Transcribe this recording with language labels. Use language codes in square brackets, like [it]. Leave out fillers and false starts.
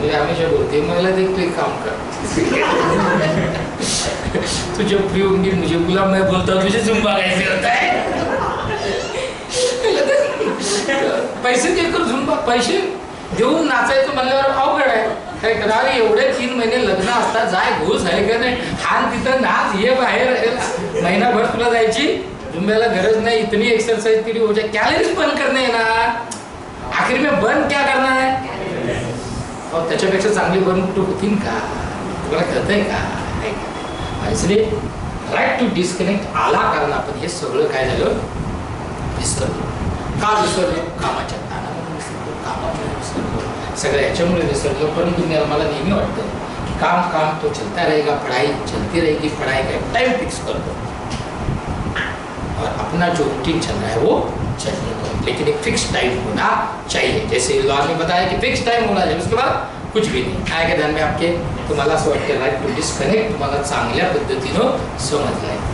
[hi] मुझे हमेशा बोलती है, महिला देख तो एक काम कर, तू जब फ्री होंगी मुझे बुला, मैं बोलता हूँ तुझे जुम्बा कैसे होता है. पैसे देकर झुंबा, [mr] पैसे देऊन नाचायचं म्हणल्यावर अवघड आहे. काय करा, अरे एवढे 3 महिने लग्न असतात, जाय घुस आहे का नाही, हान तिथं नाच, ये बाहेर, महिनाभर तुला जायची जुम्ब्याला गरज नाही, [hi] इतनी एक्सरसाइज तेरी हो जाए, कैलोरीज बंद करने है ना, आखिर में बंद क्या करना है, [mr] और त्याच्यापेक्षा चांगली बंद कुठं होतील का, तुम्हाला कळतंय का? इसलिए राईट टू डिस्कनेक्ट आला, कारण आपण हे सगळं काय झालं विसरलो. का विसरलो? कामाच्या ताणामुळे विसरलो, कामामुळे विसरलो, सगळं याच्यामुळे विसरलो. परंतु मला नेहमी वाटतं काम [hi] काम तो चलता रहेगा, पढ़ाई चलती रहेगी, पढ़ाई का टाइम फिक्स कर दो और अपना जो रूटीन चल रहा है वो चलने दो, लेकिन एक फिक्स टाइम होना चाहिए. जैसे लॉ ने बताया कि फिक्स टाइम होना चाहिए, उसके बाद कुछ भी नाही. आएगा ध्यान में आपके, [mr] तुम्हाला असं वाटतं राईट टू डिस्कनेक्ट तुम्हाला चांगल्या पद्धतीनं समजलंय.